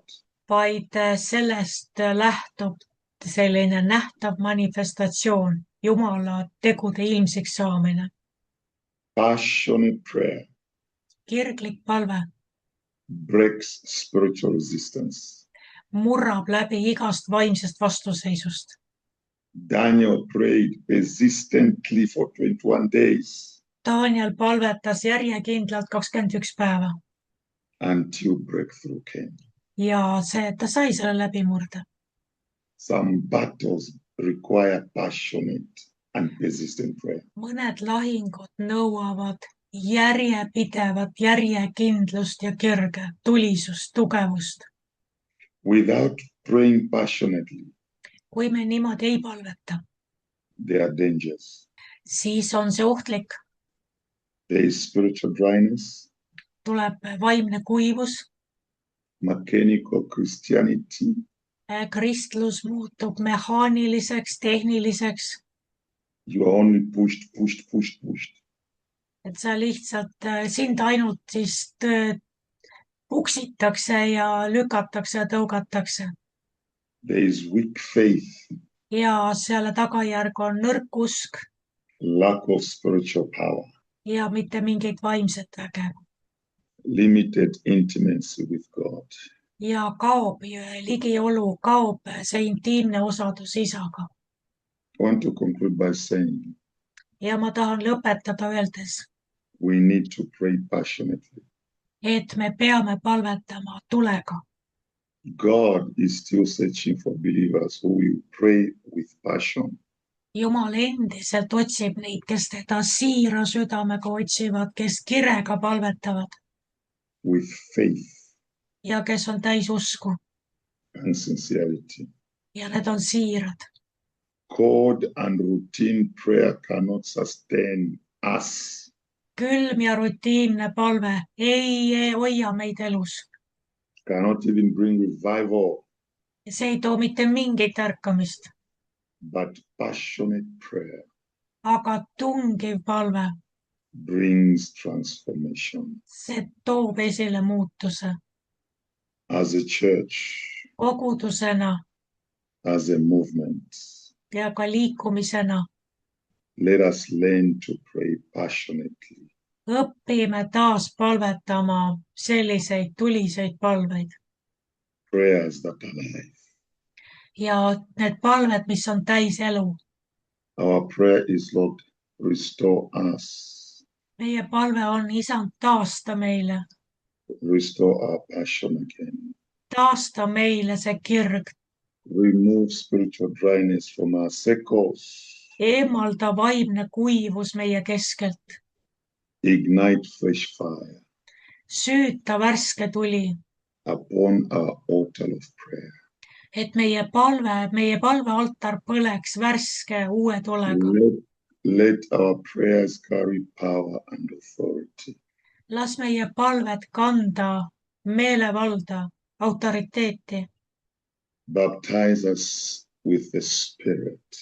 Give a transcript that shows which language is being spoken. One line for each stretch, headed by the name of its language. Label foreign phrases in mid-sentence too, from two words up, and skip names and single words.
Estonian: Vaid sellest lähtub selline nähtav manifestatsioon, Jumala tegude ilmsiks saamine.
English: Passionate prayer.
Estonian: Kirglik palve.
English: Breaks spiritual resistance.
Estonian: Murrab läbi igast vaimsest vastuseisust.
English: Daniel prayed persistently for 21 days.
Estonian: Daniel palvetas järjekindlalt 21 päeva.
English: Until breakthrough came.
Estonian: Ja ta sai selle läbimurde.
English: Some battles require passionate and persistent prayer.
Estonian: Mõned lahingud nõuavad järjepidevat järjekindlust ja kirge, tulisust, tugevust.
English: Without praying passionately.
Estonian: kui me niimoodi ei palveta,
English: There are dangers.
Estonian: siis on see ohtlik,
English: There is spiritual dryness,
Estonian: tuleb vaimne kuivus,
English: mechanical Christianity,
Estonian: kristlus muutub mehaaniliseks, tehniliseks,
English: you are only pushed, pushed, pushed, pushed.
Estonian: et sa lihtsalt, sind ainult siis puksitakse ja lükatakse ja tõugatakse.
English: There is weak faith,
Estonian: Ja selle tagajärg on nõrk usk
English: lack of spiritual power,
Estonian: ja mitte mingit vaimset väge.
English: limited intimacy with God.
Estonian: Ja kaob ligiolu, kaob see intiimne osadus isaga.
English: I want to conclude by saying
Estonian: Ja ma tahan lõpetada öeldes,
English: we need to pray passionately.
Estonian: et me peame palvetama tulega.
English: God is still searching for believers who will pray with passion.
Estonian: Jumal endiselt otsib neid, kes teda siira südamega otsivad, kes kirega palvetavad
English: with faith
Estonian: ja kes on täis usku
English: and sincerity.
Estonian: ja need on siirad.
English: Cold and routine prayer cannot sustain us.
Estonian: Külm ja rutiinne palve ei hoia meid elus.
English: Cannot even bring revival.
Estonian: See ei too mitte mingit ärkamist.
English: But passionate prayer.
Estonian: Aga tungiv palve.
English: Brings transformation.
Estonian: See toob esile muutuse.
English: As a church.
Estonian: Kogudusena.
English: As a movement.
Estonian: Ja ka liikumisena.
English: Let us learn to pray passionately.
Estonian: Õppime taas palvetama selliseid tuliseid palveid.
English: Prayers that are alive.
Estonian: Ja need palved, mis on täis elu.
English: Our prayer is, Lord, restore us.
Estonian: Meie palve on, Isand, taasta meile.
English: Restore our passion again.
Estonian: Taasta meile see kirg.
English: Remove spiritual dryness from our circles.
Estonian: Eemalda vaimne kuivus meie keskelt.
English: Ignite fresh fire.
Estonian: Süüta värske tuli.
English: Upon our altar of prayer.
Estonian: Et meie palvealtar põleks värske uue tulega.
English: Let our prayers carry power and authority.
Estonian: Las meie palved kanda meelevalda, autoriteeti.
English: Baptize us with the Spirit.